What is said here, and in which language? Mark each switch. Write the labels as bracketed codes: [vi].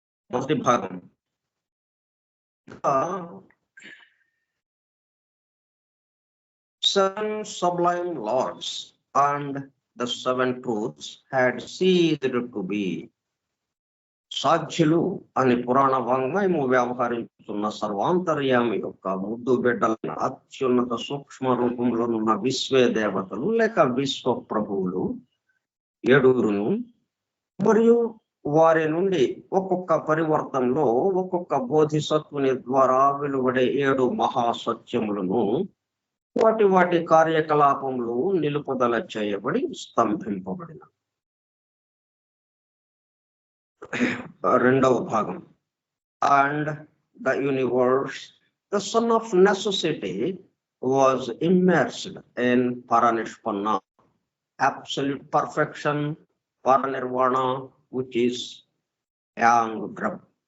[te] మొదటి భాగం [en] seven sublime lords and the 7 truths had ceased to be. [te] సాధ్యులు అని పురాణ వాంగ్మయము వ్యవహరిస్తున్న సర్వాంతర్యామి యొక్క ముద్దు బిడ్డలైన అత్యున్నత సూక్ష్మ రూపంలో ఉన్న విశ్వే దేవతలు లేక విశ్వ ప్రభువులు 7 మరియు వారి నుండి ఒక్కొక్క పరివర్తనలో ఒక్కొక్క బోధిసత్వుని ద్వారా వెలువడే 7 మహాసత్యములను వాటి కార్యకలాపములు నిలుపుదల చేయబడి స్తంభింపబడిన. రెండవ భాగం [en] and the universe, the son of necessity, was immersed in paranishpanna, absolute perfection, paranirvana, which is yang grab.